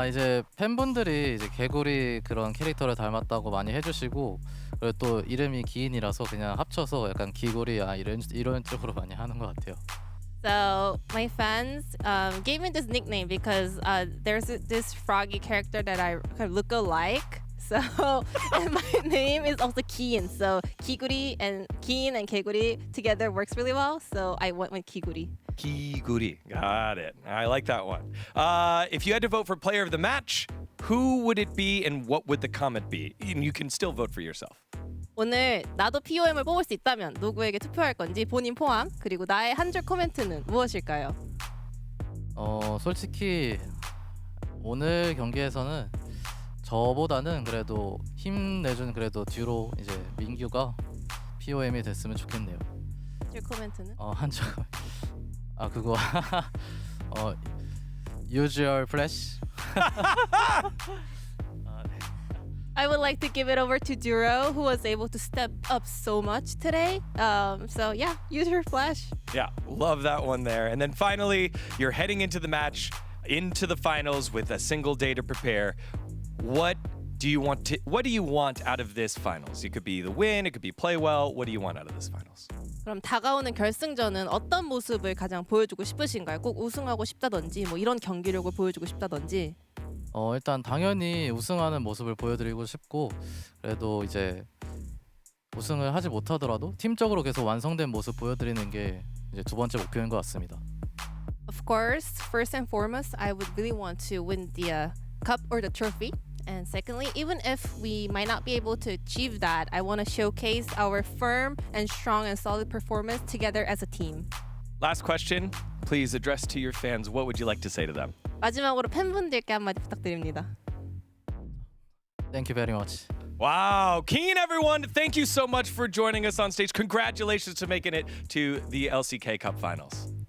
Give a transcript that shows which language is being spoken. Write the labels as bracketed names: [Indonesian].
[Korean] 이제 팬분들이 이제 개구리 그런 캐릭터를 닮았다고 많이 해주시고 그리고 또 이름이 기인이라서 그냥 합쳐서 약간 기구리 이런 쪽으로 많이 하는 것 같아요. [English] So my fans gave me this nickname because there's this froggy character that I kind of look alike. So and my name is also Kiin. So Kiguri and Kiin and Keguri together works really well. So I went with Kiguri. Kiguri. Got it. I like that one. If you had to vote for player of the match, who would it be and what would the comment be? And you can still vote for yourself. [Korean] 오늘 나도 POM을 뽑을 수 있다면 누구에게 투표할 건지 본인 포함 그리고 나의 한 줄 코멘트는 무엇일까요? 솔직히 오늘 경기에서는 저보다는 그래도 힘내준 그래도 듀로 이제 민규가 POM이 됐으면 좋겠네요. 줄 코멘트는? 한 줄. [English] 그거 Use your flash. I would like to give it over to Duro, who was able to step up so much today. So yeah, use your flash. Yeah, love that one there. And then finally, you're heading into the match, into the finals with a single day to prepare. What do you want out of this finals? It could be the win, it could be play well. What do you want out of this finals? [Korean] 그럼 다가오는 결승전은 어떤 모습을 가장 보여주고 싶으신가요? 꼭 우승하고 싶다든지 뭐 이런 경기력을 보여주고 싶다든지. 일단 당연히 우승하는 모습을 보여드리고 싶고 그래도 이제 우승을 하지 못하더라도 팀적으로 계속 완성된 모습 보여드리는 게 이제 두 번째 목표인 것 같습니다. [English] Of course, first and foremost, I would really want to win the cup or the trophy. And secondly, even if we might not be able to achieve that, I want to showcase our firm and strong and solid performance together as a team. last question. Please address to your fans. What would you like to say to them? [Korean] 마지막으로 팬분들께 한마디 부탁드립니다. [English] Thank you very much. Wow, Keen, everyone, thank you so much for joining us on stage. Congratulations to making it to the LCK Cup Finals.